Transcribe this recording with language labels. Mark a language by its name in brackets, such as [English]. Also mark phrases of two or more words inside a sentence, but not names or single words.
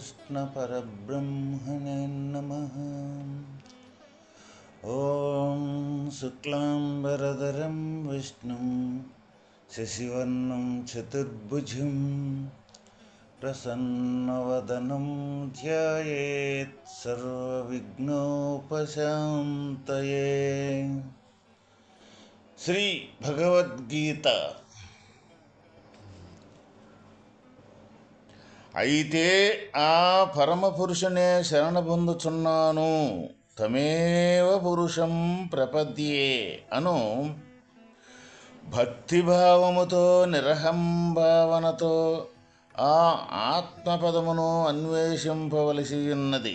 [Sanskrit] श्रीकृष्णपरब्रह्मणे नमः। ॐ शुक्लाम्बरधरं विष्णुं शशिवर्णं चतुर्भुजं प्रसन्नवदनं ध्यायेत् सर्वविघ्नोपशान्तये। [Telugu] శ్రీ భగవద్గీత. అయితే ఆ పరమపురుషునే శరణ పొందుచున్నాను, [Sanskrit] తమేవ పురుషం ప్రపద్యే [Telugu] అను భక్తిభావముతో నిరహంభావనతో ఆ ఆత్మపదమును అన్వేషింపవలసి ఉన్నది.